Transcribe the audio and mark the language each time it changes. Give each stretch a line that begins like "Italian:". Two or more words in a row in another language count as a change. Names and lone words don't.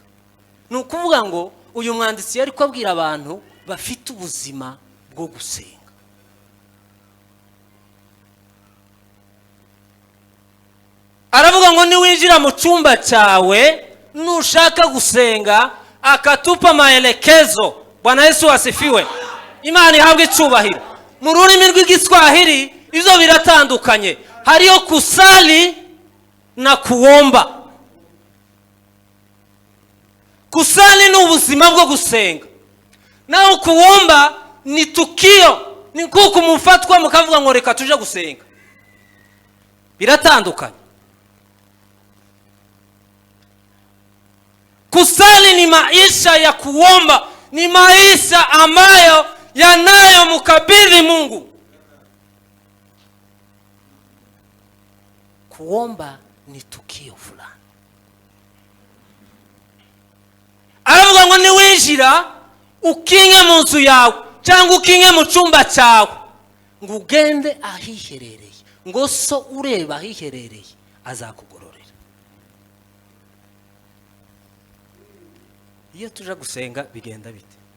Kinyarwanda: Nukuvuga ngo uyu mwanditsi yari ko abwira abantu bafite ubuzima bwo gusenga. Aravuga ngo niwinjira mu cyumba cyawe nushaka gusenga
Swahili: akatupa maelekezo. Bwana Yesu asifiwe.
Kinyarwanda: Imana ihabwe icyubahiro. Mu rurimi rw'igiswahili izo biratandukanye.
Swahili: Hariyo kusali na kuomba.
Kinyarwanda: Kusali ni ubuzima bwo gusenga. Naho
Swahili: kuomba ni tukio.
Kinyarwanda: Ni kuko mufatwa mukavuga ngo reka tuje gusenga. Biratandukanye.
Swahili: Kusali ni maisha ya kuomba, ni maisha ambayo yanayo mkabidhi Mungu. Kuomba ni tukio fulani.
Kinyarwanda: Aravuga ngo niwinjira ukinge mu nzu yawe cyangwa ukinge mu cyumba cyawe ngo ugende ahiherereye, ngo so ureba ahiherereye azakugororera. Iyo tuje gusenga bigenda bite?